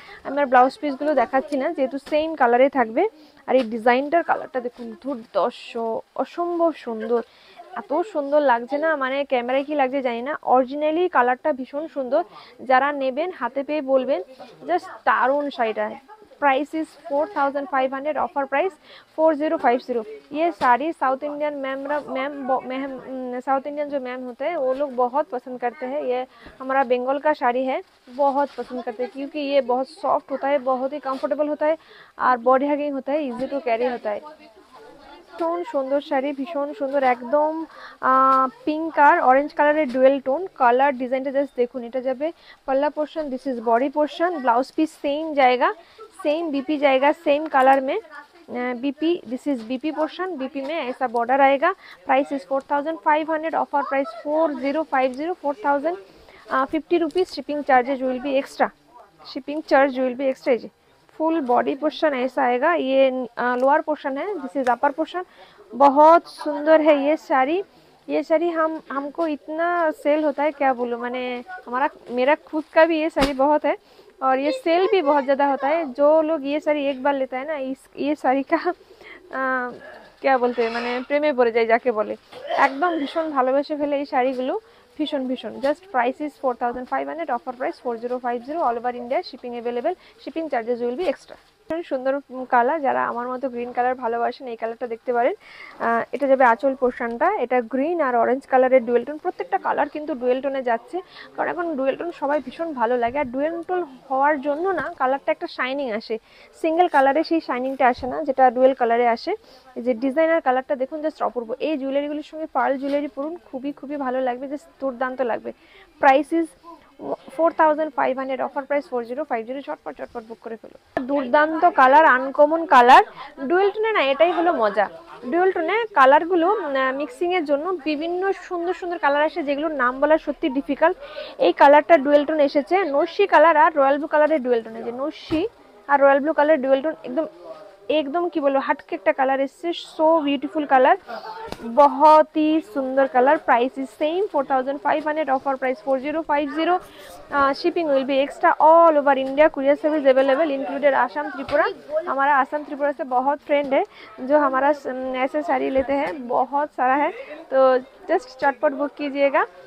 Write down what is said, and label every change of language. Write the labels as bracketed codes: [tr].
[bn] আমি আর ব্লাউজ পিসগুলো দেখাচ্ছি না যেহেতু সেম কালারে থাকবে। আর এই ডিজাইনটার কালারটা দেখুন, দুর্দর্শ, অসম্ভব সুন্দর, এত সুন্দর লাগছে না, মানে ক্যামেরায় কি লাগছে জানি না, অরিজিনালি কালারটা ভীষণ সুন্দর। যারা নেবেন হাতে পেয়ে বলবেন জাস্ট দারুণ শাড়িটা। [en] Price is 4500, offer price 4050। [hi] ये sari south Indian ma'am south Indian जो मैम होते हैं वो लोग बहुत पसंद करते हैं। ये हमारा बंगाल का साड़ी है, बहुत पसंद करते हैं क्योंकि ये बहुत सॉफ्ट होता है, बहुत ही कंफर्टेबल होता है, और बॉडी हगिंग होता है, [en] Easy to carry होता है। [bn] ভীষণ সুন্দর শাড়ি, ভীষণ সুন্দর, একদম পিঙ্ক আর অরেঞ্জ কালারের ডুয়েল টোন। কালার ডিজাইনটা জাস্ট দেখুন। এটা যাবে [hi] पल्ला portion, [en] this is body portion, [hi] blouse piece same जाएगा, सेम बीपी जाएगा, सेम कलर में BP, [en] this is BP portion, [hi] BP में ऐसा बॉर्डर आएगा। [en] Price is 4500, offer price 4050, 4050 rupees. Shipping charges will be extra, shipping charge will be extra. [hi] Full body portion ऐसा आएगा, ये lower portion है, [en] This is upper portion. [hi] बहुत सुंदर है ये साड़ी। ये साड़ी हमको इतना सेल होता है क्या बोलूं, मैंने मेरा खुद का भी ये साड़ी बहुत है, और ये सेल भी बहुत ज़्यादा होता है। जो लोग ये साड़ी एक बार लेता है ना, ये साड़ी का क्या बोलते हैं, मैंने प्रेमे पड़े [bn] যায় যাকে বলে, একদম ভীষণ ভালোবেসে ফেলে এই শাড়িগুলো, ভীষণ ভীষণ। [en] Just price is 4500, offer price 4050, all over India shipping available, shipping charges will be extra. [bn] সুন্দর কালার, যারা আমার মতো গ্রিন কালার ভালোবাসেন এই কালারটা দেখতে পারেন। এটা যাবে আঁচল পোর্শনটা, এটা গ্রিন আর অরেঞ্জ কালারের ডুয়েল টোন। প্রত্যেকটা কালার কিন্তু ডুয়েল টোনে যাচ্ছে, কারণ এখন ডুয়েল টোন সবাই ভীষণ ভালো লাগে। আর ডুয়েল টোন হওয়ার জন্য না কালারটা একটা শাইনিং আসে, সিঙ্গেল কালারে সেই শাইনিংটা আসে না যেটা ডুয়েল কালারে আসে। এই যে ডিজাইনার কালারটা দেখুন, জাস্ট অপূর্ব। এই জুয়েলারিগুলির সঙ্গে পার্ল জুয়েলারি পরুন, খুবই খুবই ভালো লাগবে, জাস্ট দুর্দান্ত লাগবে। Price is 4500, offer price 4050। চটপট চটপট বুক করে ফেলো। দুর্দান্ত কালার, আনকমন কালার, ডুয়েল টোনে না এটাই হলো মজা। ডুয়েল টোনে কালারগুলো মিক্সিং এর জন্য বিভিন্ন সুন্দর সুন্দর কালার আসে, যেগুলোর নাম বলা সত্যি ডিফিকাল্ট। এই কালারটা ডুয়েল টোন এসেছে, নস্যি কালার আর রয়্যাল ব্লু কালারের ডুয়েল টোন। যে নস্যি আর রয়্যাল ব্লু কালারের ডুয়েল টোন একদম একদম কি বলবো হটকে একটা কালার এসছে, [en] so beautiful colour, [hi] बहुत ही सुंदर colour. [en] Price is same 4500, offer price 4050। Shipping will be extra all over India, courier service available included Assam Tripura. [hi] हमारा आसाम त्रिपुरा से बहुत फ्रेंड है जो हमारा ऐसे साड़ी लेते हैं, बहुत सारा है, तो जस्ट चटपट बुक कीजिएगा।